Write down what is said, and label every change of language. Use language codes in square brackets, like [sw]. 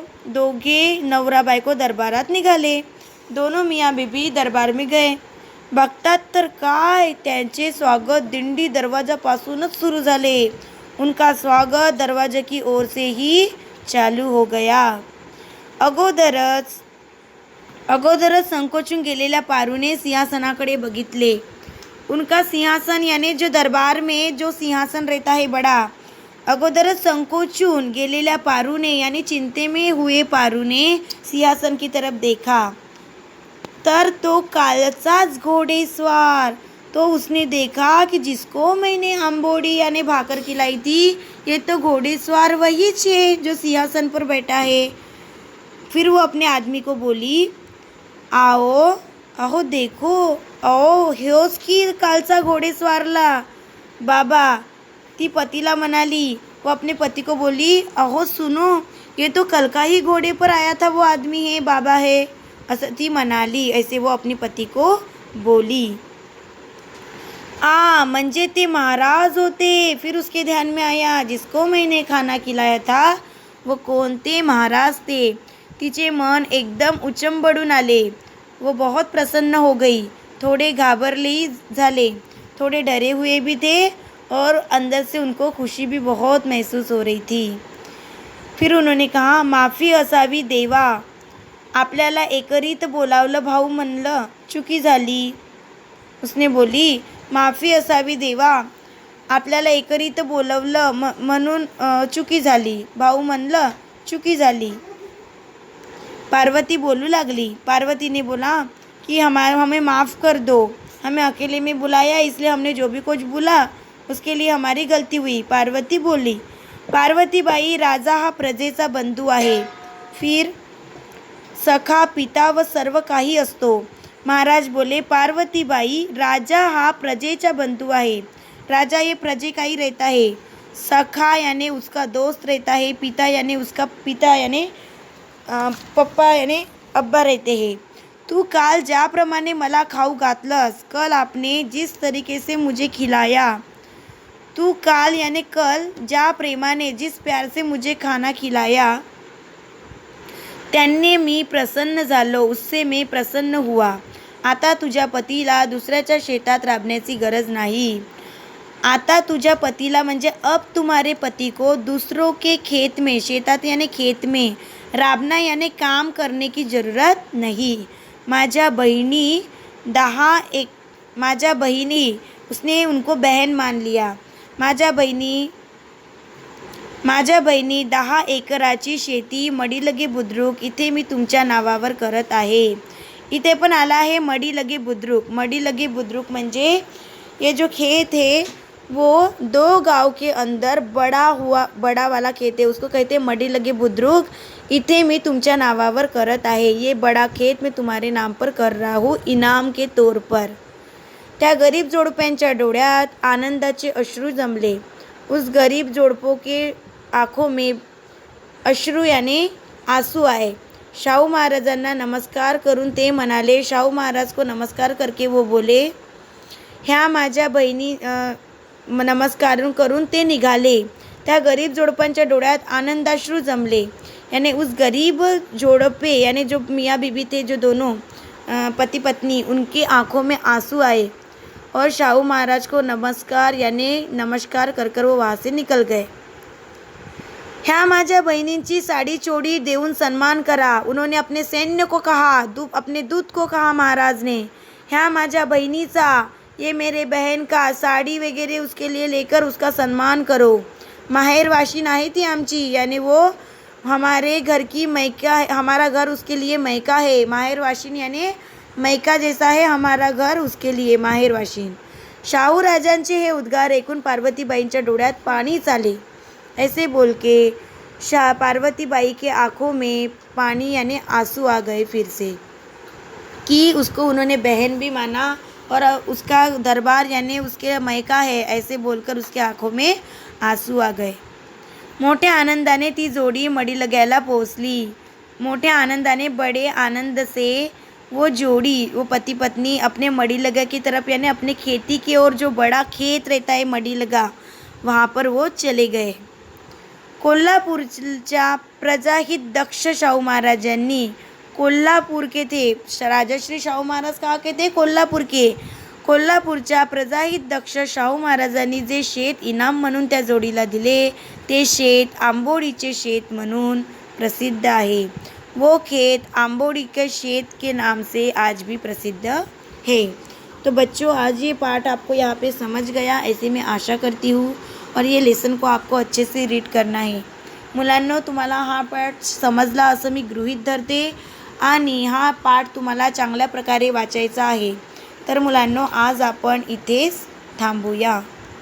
[mr] दोघे नवरा बायको दरबारात निघाले. [hi] दोनों मियाँ बीबी दरबार में गए. [mr] बघतात तर काय, त्यांचे स्वागत दिंडी दरवाजापासूनच सुरू झाले. [hi] उनका स्वागत दरवाजे की ओर से ही चालू हो गया. [mr] अगोदरच संकोचून गेलेल्या पारूने सिंहासनाकडे बघितले. [hi] उनका सिंहासन यानी जो दरबार में जो सिंहासन रहता है बड़ा, [mr] अगोदरच संकोचून गेलेल्या पारूने [hi] यानी चिंते में हुए पारूने सिंहासन की तरफ देखा. [mr] तर तो कालचाच घोड़ेस्वार, [hi] तो उसने देखा कि जिसको मैंने आंबोड़ी यानी भाकर खिलाई थी, ये तो घोड़ेस्वार वही है जो सिंहासन पर बैठा है. फिर वो अपने आदमी को बोली, अहो देखो, [mr] ह्योच की कालचा घोडेस्वारला बाबा. ती पतीला म्हणाली. [hi] वो अपने पति को बोली, अहो सुनो, ये तो कल का ही घोड़े पर आया था, वो आदमी है, बाबा है, [mr] असं ती म्हणाली. [hi] ऐसे वो अपने पति को बोली. [mr] म्हणजे ते महाराज होते. [hi] फिर उसके ध्यान में आया, जिसको मैंने खाना खिलाया था वो कौन थे? महाराज थे. [mr] तिचे मन एकदम उचंबडून आले. [hi] वो बहुत प्रसन्न हो गई. [mr] थोड़े घाबरले झाले, [hi] थोड़े डरे हुए भी थे और अंदर से उनको खुशी भी बहुत महसूस हो रही थी. फिर उन्होंने कहा, [mr] माफ़ी असावी देवा, आपल्याला एकरीत बोलावलं भाऊ म्हणलं, चुकी झाली. [hi] उसने बोली, [mr] माफी असावी देवा, आपल्याला एकरीत बोलवलं म्हणून चुकी झाली. भाऊ म्हणलं, चुकी झाली. [hi] पार्वती बोलू लागली. पार्वती ने बोला कि हमें माफ़ कर दो, हमें अकेले में बुलाया इसलिए हमने जो भी कुछ बोला उसके लिए हमारी गलती हुई. पार्वती बोली. [mr] पार्वतीबाई, राजा हा प्रजेचा बंधू आहे, फिर सखा, पिता व सर्व काही असतो. [hi] महाराज बोले, [mr] पार्वतीबाई, राजा हा प्रजेचा बंधू आहे. [hi] राजा ये प्रजे का ही रहता है. सखा यानी उसका दोस्त रहता है. पिता यानी उसका पिता यानी पप्पा यानी अब्बा रहते हैं. [mr] तू काल ज्याप्रमाणे मला खाऊ घातलंस, [hi] कल आपने जिस तरीके से मुझे खिलाया, [mr] तू काल [hi] यानी कल [mr] ज्या प्रेमाने [hi] जिस प्यार से मुझे खाना खिलाया, [mr] त्यांनी मी प्रसन्न झालो, [hi] उससे मैं प्रसन्न हुआ. [mr] आता तुझ्या पतीला दुसऱ्याच्या शेतात राबण्याची गरज नाही. आता तुझ्या पतीला म्हणजे [hi] अब तुम्हारे पति को दूसरों के खेत में, शेतात यानी खेत में, राबना यानी काम करने की ज़रूरत नहीं. [mr] माझ्या बहिणी, [hi] उसने उनको बहन मान लिया. [mr] माझ्या बहिणी 10 एकराची शेती मडीलगे बुद्रुक इथे मी तुमच्या नावावर करत आहे. इथे पण आला आहे मडीलगे बुद्रुक. [hi] मडीलगे बुद्रुक म्हणजे ये जो खेत है वो 2 गांव के अंदर बड़ा वाला खेत है, उसको कहते हैं मडीलगे बुद्रुक. [mr] इथे मी तुमच्या नावावर करत आहे. [hi] ये बड़ा खेत मैं तुम्हारे नाम पर कर रहा हूँ इनाम के तौर पर. [mr] त्या गरीब जोडप्यांच्या डोळ्यात आनंदाचे अश्रू जमले. [hi] उस गरीब जोडपों के आँखों में अश्रू यानी आंसू आए. [mr] शाहू महाराजांना नमस्कार करून ते म्हणाले. [hi] शाहू महाराज को नमस्कार करके वो बोले, [mr] ह्या माझ्या बहिणी नमस्कार करून ते निघाले. त्या गरीब जोडप्यांच्या डोळ्यात आनंदाश्रू जमले. [hi] यानी उस गरीब जोड़पे यानी जो मियाँ बीबी थे, जो दोनों पति पत्नी, उनकी आंखों में आंसू आए और शाहू महाराज को नमस्कार कर कर वो वहाँ से निकल गए. [mr] ह्या माझ्या बहिणींची साड़ी चोड़ी देऊन सन्मान करा. [hi] उन्होंने अपने सैन्य को कहा, अपने दूत को कहा महाराज ने, [mr] ह्या माझ्या बहिणीचा, [hi] ये मेरे बहन का साड़ी वगैरह उसके लिए लेकर उसका सम्मान करो. [mr] माहेरवाशी नाही थी आमची, [hi] यानी वो हमारे घर की मैका है, हमारा घर उसके लिए मैका है. माहेरवाशीन यानी मैका जैसा है हमारा घर उसके लिए माहेरवाशीन. [mr] शाहू राजांचे हे उद्गार ऐकून पार्वतीबाईंच्या डोळ्यात पाणीच आले. [hi] ऐसे बोल के पार्वतीबाई के आँखों में पानी यानी आंसू आ गए फिर से, कि उसको उन्होंने बहन भी माना और उसका दरबार यानी उसके मैका है, ऐसे बोलकर उसके आँखों में आंसू आ गए. [mr] मोठ्या आनंदाने ती जोडी मडीलग्याला पोहोचली. मोठ्या आनंदाने, [hi] बड़े आनंद से वो जोड़ी, वो पति पत्नी अपने मडीलगा की तरफ यानी अपने खेती की ओर, जो बड़ा खेत रहता है मडीलगा, वहाँ पर वो चले गए. [mr] कोल्हापूरच्या प्रजाहित दक्ष शाहू महाराजांनी, [hi] कोल्हापुर के थे राजश्री शाहू महाराज, कहाँ के थे? कोल्हापुर के. [mr] कोल्हापूरच्या प्रजाहित दक्ष शाहू महाराजांनी जे शेत इनाम म्हणून त्या जोडीला दिले, ते शेत आंबोडीचे शेत म्हणून प्रसिद्ध आहे. [hi] वो खेत आंबोड़ी के शेत के नाम से आज भी प्रसिद्ध है. तो बच्चों, आज ये पाठ आपको यहाँ पे समझ गया ऐसे मैं आशा करती हूँ. और ये लेसन को आपको अच्छे से रीड करना है. [mr] मुलांनो, तुम्हाला हा पाठ समजला असं मी गृहीत धरते आणि हा पाठ तुम्हाला चांगल्या प्रकारे वाचायचा आहे. तर मुलांनो, आज आपण इथेच थांबूया.